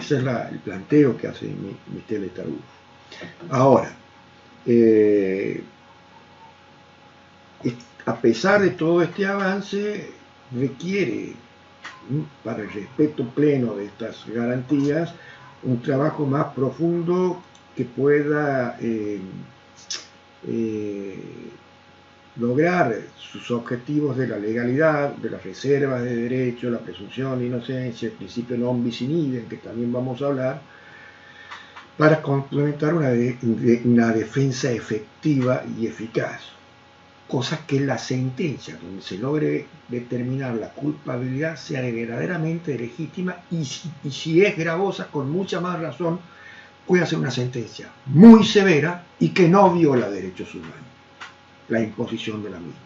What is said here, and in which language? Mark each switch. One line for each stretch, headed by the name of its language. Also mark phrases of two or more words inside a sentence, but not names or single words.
Spanish: Ese es el planteo que hace Michel Tarufo. Ahora, a pesar de todo este avance, requiere, para el respeto pleno de estas garantías, un trabajo más profundo que pueda lograr sus objetivos de la legalidad, de las reservas de derecho, la presunción de inocencia, el principio
Latin: non bis in idem,
Spanish: que también vamos a hablar, para complementar una defensa efectiva y eficaz. Cosa que la sentencia, donde se logre determinar la culpabilidad, sea verdaderamente legítima y si es gravosa, con mucha más razón, puede ser una sentencia muy severa y que no viola derechos humanos, la imposición de la misma.